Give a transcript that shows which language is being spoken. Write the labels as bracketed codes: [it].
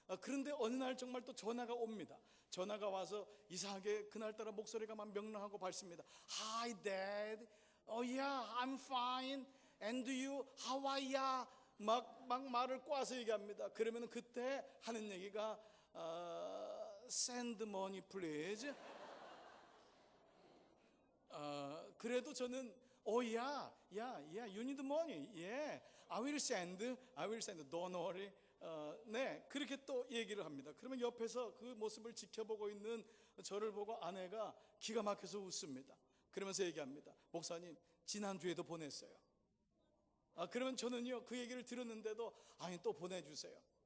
[ko] 그런데 어느 날 정말 또 전화가 옵니다. 전화가 와서 이상하게 그날따라 목소리가 막 명랑하고 밝습니다. [en] Hi dad, yeah, I'm fine. And you, how are ya? [ko] 막 말을 꼬아서 얘기합니다. 그러면 그때 하는 얘기가 [en] send money please. [ko] 그래도 저는 [en] yeah, you need money. Yeah, I will send, don't worry. [ko] 네, 그렇게 또 얘기를 합니다. 그러면 옆에서 그 모습을 지켜보고 있는 저를 보고 아내가 기가 막혀서 웃습니다. 그러면서 얘기합니다. 목사님, 지난주에도 보냈어요. 그러면 저는요, 그 얘기를 들었는데도 아니 또 보내주세요.